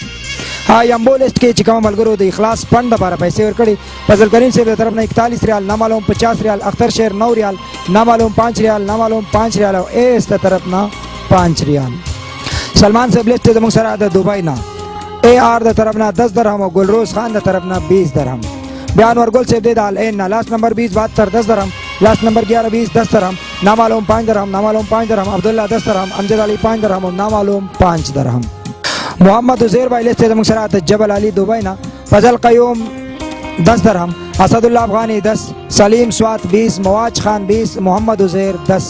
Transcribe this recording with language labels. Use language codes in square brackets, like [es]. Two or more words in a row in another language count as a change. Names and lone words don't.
[ps] ها یمبو لیسټ کې چې کوم ملګرو د اخلاص فنډ لپاره پیسې ورکړي، فضل کریم صاحب د طرف نه 41 ریال، نامعلوم 50 ریال، اختر شیر 9 ریال، نامعلوم 5 ریال، نامعلوم 5 ریال او ایس د طرف نه 5 ریال. سلمان صاحب لیسټ زموږ سره د دوبۍ نه، اے آر د طرف نه 10 درهم او ګلروز خان د طرف نه 20 درهم. بیان ورگل صاحب دے دال این لاسٹ نمبر 20 72 10 درہم، لاسٹ نمبر 11 20 10 درہم، نامعلوم 5 درہم، نامعلوم 5 درہم، عبداللہ 10 درہم، امجد علی 5 درہم اور نامعلوم 5 درہم. محمد عزیر بھائی لیسٹ مکسرات جبل علی دبئی نا، فضل قیوم 10 درہم، اسد اللہ افغانی 10، سلیم سوات 20، مواج خان 20، محمد عزیر 10.